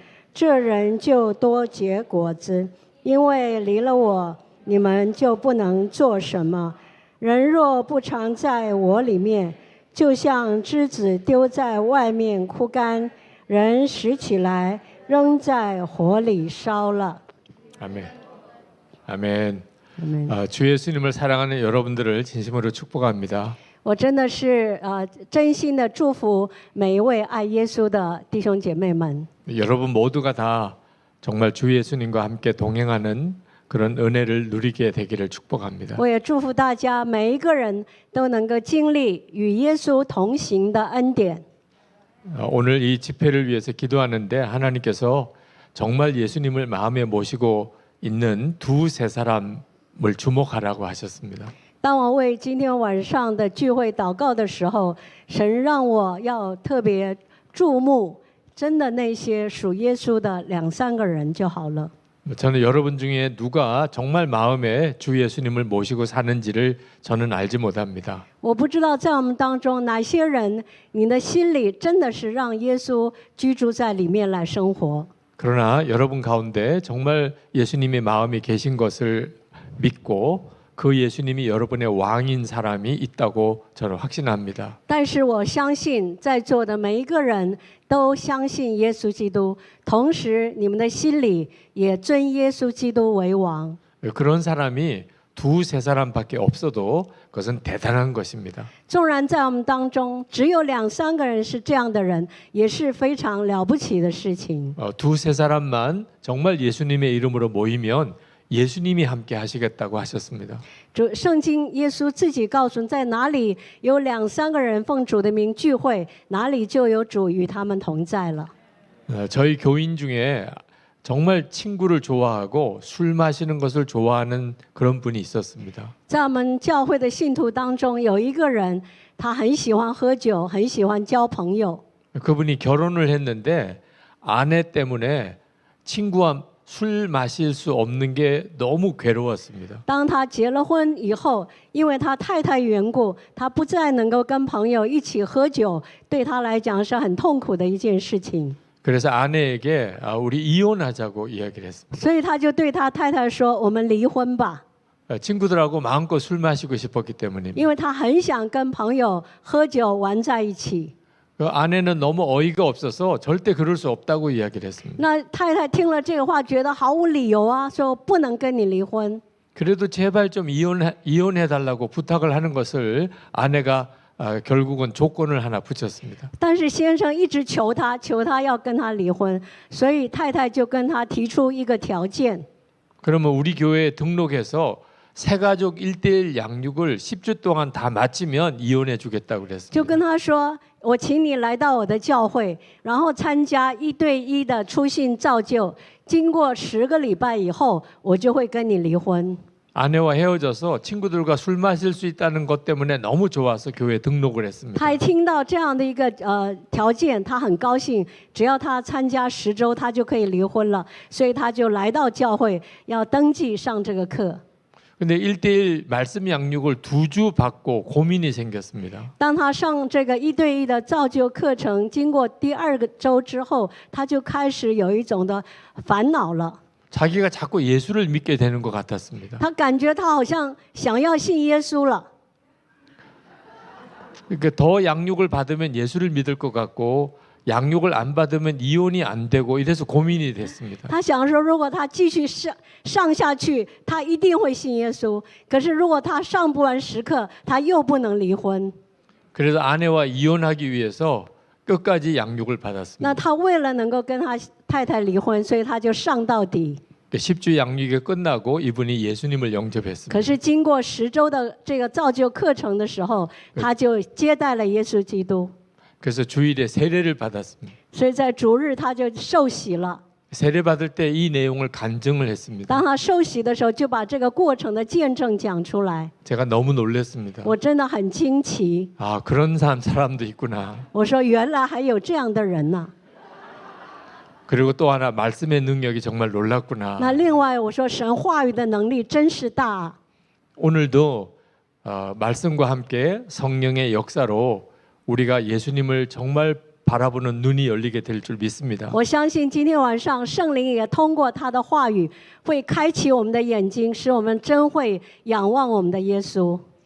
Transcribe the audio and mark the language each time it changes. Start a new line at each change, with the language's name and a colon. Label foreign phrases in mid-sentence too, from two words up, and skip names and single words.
Chinese: 这人就多结果子，因为离了我，你们就不能做什么。人若不常在我里面，就像枝子丢在外面枯干，人拾起来扔在火里烧了。
Korean: 아멘. 아멘. 아멘. 주 예수님을 사랑하는 여러분들을 진심으로 축복합니다.
Chinese: 我真的是真心的祝福每一位爱耶稣的弟兄姐妹们。
Korean: 여러분 모두가 다 정말 주 예수님과 함께 동행하는 그런 은혜를 누리게 되기를 축복합니다.
Chinese: 我也祝福大家每一个人都能够经历与耶稣同行的恩典。
Korean: 오늘 이 집회를 위해서 기도하는데 하나님께서 정말 예수님을 마음에 모시고 있는 두세 사람을 주목하라고 하셨습니다.
Chinese: 当我为今天晚上的聚会祷告的时候，神让我要特别注目，真的那些属耶稣的2、3个人就好了。
Korean: 저는 여러분 중에 누가 정말 마음에 주 예수님을 모시고 사는지를 저는 알지 못합니다.
Chinese: 我不知道在我们当中哪些人，你的心里真的是让耶稣居住在里面来生活。
Korean: 그러나 여러분 가운데 정말 예수님의 마음이 계신 것을 믿고 그 예수님이 여러분의 왕인 사람이 있다고 저는 확신합니다.
Chinese: 但是我相信在座的每一个人都相信耶稣基督，同时你们的心里也尊耶稣基督为王。
Korean: 그런 사람이 두세 사람밖에 없어도 그것은 대단한 것입니다.
Chinese: 纵然在我们当中只有2、3个人是这样的人，也是非常了不起的事情。
Korean: 두세 사람만 정말 예수님의 이름으로 모이면 예수님이 함께 하시겠다고 하셨습니다.
Chinese: 圣经耶稣自己告诉，在哪里有2、3个人奉主的名聚会，哪里就有主与他们同在了。
Korean: 저희 교인 중에 정말 친구를 좋아하고 술 마시는 것을 좋아하는 그런 분이 있었습니다.
Chinese: 在我们教会的信徒当中，有一个人，他很喜欢喝酒，很喜欢交朋友。
Korean: 그분이 결혼을 했는데 아내 때문에 친구와 술 마실 수 없는 게 너무 괴로웠습니다.
Chinese: 当他结了婚以后，因为他太太缘故，他不再能够跟朋友一起喝酒，对他来讲是很痛苦的一件事情。
Korean: 그래서 아내에게 우리 이혼하자고 이야기를 했습니다.
Chinese: 所以他就对他太太说：“我们离婚吧。”
Korean: 친구들하고 마음껏 술 마시고 싶었기 때문입니다.
Chinese: 因为他很想跟朋友喝酒玩在一起。
Korean: 그 아내는 너무 어이가 없어서 절대 그럴 수 없다고 이야기를 했습니다.
Chinese: 那太太听了这个话，觉得毫无理由啊，说不能跟你离婚。
Korean: 그래도 제발 좀 이혼해 달라고 부탁을 하는 것을 아내가 결국은 조건을 하나 붙였습니다.
Chinese: 但是先生一直求他要跟他离婚，所以太太就跟他提出一个条件。
Korean: 그러면 우리 교회에 등록해서 새가족 1:1 양육을 10주 동안 다 마치면 이혼해 주겠다고 就 그랬습니다.
Chinese: 跟他说：“我请你来到我的教会，然后参加1对1的初信造就。经过10个礼拜以后，我就会跟你离婚。”
Korean: 아내와 헤어져서 친구들과 술 마실 수 있다는 것 때문에 너무 좋아서 교회에 등록을 했습니다.
Chinese: 他一听到这样的一个条件，他很高兴，只要他参加10周，他就可以离婚了，所以他就来到教会，要登记上这个课。
Korean: 근데 1:1 말씀 양육을 2주 받고 고민이 생겼습니다.
Chinese: 当他上这个1对1的造就课程，经过第2个周之后，他就开始有一种的烦恼了。
Korean: 자기가 자꾸 예수를 믿게 되는 것 같았습니다.
Chinese: 他感觉他好像想要信耶稣了。
Korean: 그러니까 더 양육을 받으면 예수를 믿을 것 같고 양육을 안 받으면 이혼이 안 되고 이래서 고민이 됐습니다.
Chinese: 他想说，如果他继续上下去，他一定会信耶稣。可是如果他上不完时刻，他又不能离婚。
Korean: 그래서 아내와 이혼하기 위해서 끝까지 양육을 那 받았습니다.
Chinese: 他为了能够跟他太太离婚，所以他就上到底。
Korean: 10주 양육이 끝나고 이분이 예수님을 可 영접했습니다.
Chinese: 是经过10周的这个造就课程的时候，他就接待了耶稣基督。
Korean: 그래서 주일에 세례를 받았습니다.
Chinese: 所以在主日他就受洗了。
Korean: 세례 받을 때 이 내용을 간증을 했습니다.
Chinese: 当他受洗的时候，就把这个过程的见证讲出来。
Korean: 제가 너무 놀랐습니다.
Chinese: 我真的很惊奇，
Korean: 아, 그런 사람도 있구나.
Chinese: 我说原来还有这样的人呢。
Korean: 그리고 또 하나 말씀의 능력이 정말 놀랐구나.
Chinese: 那另外我说神话语的能力真是大。
Korean: 오늘도 말씀과 함께 성령의 역사로 우리가 예수님을 정말 바라보는 눈이 열리게 될 줄 믿습니다.
Chinese: 我相信今天晚上圣灵也通过他的话语，会开启我们的眼睛，使我们真会仰望我们的耶稣。